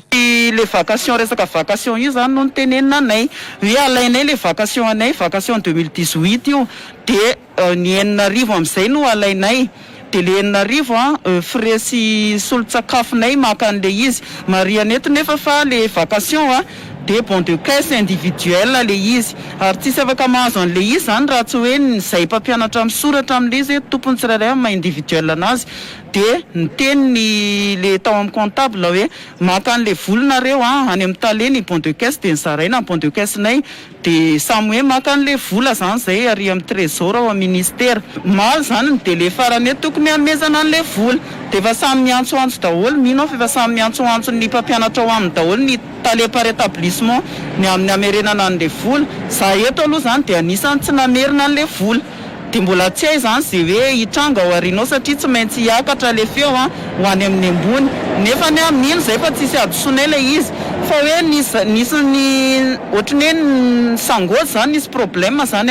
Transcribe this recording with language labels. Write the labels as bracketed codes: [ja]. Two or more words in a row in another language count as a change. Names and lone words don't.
[mg] Le vacation resaka vacation io zany no nitenenina anay hoe alainay le vacation anay vacation 2018 io de ny 4,000 amin'izay no alainay de le 4,000 frais sy solon-tsakafonay maka an'le izy marianety nefa fa le vacation de [fr] bon de caisse individuelle [mg] le izy ary tsisy afaka mahazo an'le izy zany raha tsy hoe izay mpampianatra misoratra amin'le izy tompony tsirairay ma individuelle anazy de niteny le tao amin'ny comptable hoe maka an'le volanareo any amin'ny taleny [fr] bon de caisse [mg] de nizaraina [fr] bon de caisse [mg] nay de samy hoe maka an'le vola zany zay ary amin'ny trésor ao amin'ny ministère mal zany de le farany tokony amezana an'le vola de efa samy miantsoantso daholo mino fa efa samy miantsoantso ny mpampianatra ao amin'ny daholo ny tale [fr] par établissement [mg] ny amin'ny amerenana an'le vola za eto aloha zany de anisany tsy namerina an'le vola de mbola tsy hay zany zay hoe hitranga ao arinao satria tsy maintsy hiakatra le feo ho any amin'ny ambony nefa ny amin'ino zay fa tsisy adosonay le izy fa hoe nisy ny ohatrany hoe sangozy zany nisy problème zany